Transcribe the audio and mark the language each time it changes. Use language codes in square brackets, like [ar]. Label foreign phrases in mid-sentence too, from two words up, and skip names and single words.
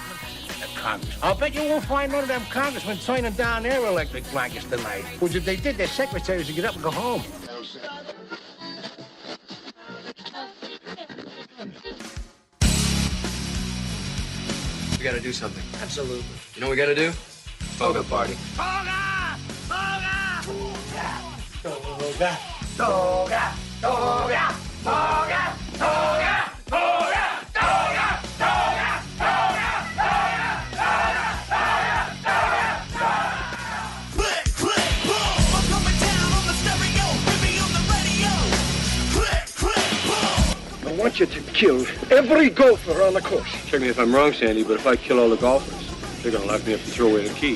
[en] I'll bet you won't find none of them congressmen signing down their electric blankets tonight. Which if they did, their secretaries would get up and go home. We gotta do something. Absolutely. You know what we gotta do? Toga party. Toga! Toga! Toga! Toga! Toga! Toga! Toga! Toga! Toga! Toga! Click, click, boom! I'm coming down on the stereo, hit me on the radio. Click, click, boom! I want you to kill every golfer on the course. Check me if I'm wrong, Sandy, but if I kill all the golfers, they're gonna lock me up and throw away the key.